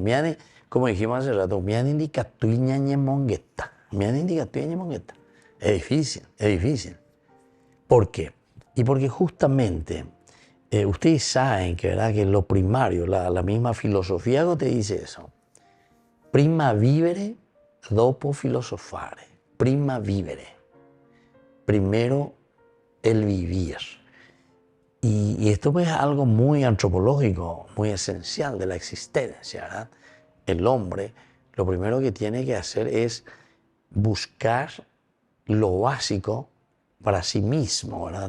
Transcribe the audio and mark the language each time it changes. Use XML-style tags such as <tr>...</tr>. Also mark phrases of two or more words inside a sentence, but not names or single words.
<es>Como dijimos hace rato, es difícil, es difícil. ¿Por qué? Y porque justamente ustedes saben que, ¿verdad?, que lo primario, la misma filosofía te dice eso.</es> <it>Prima vivere, dopo filosofare. Prima vivere.</it> <es>Primero el vivir. Y esto pues es algo muy antropológico, muy esencial de la existencia, ¿verdad? El hombre lo primero que tiene que hacer es buscar lo básico para sí mismo, ¿verdad?</es>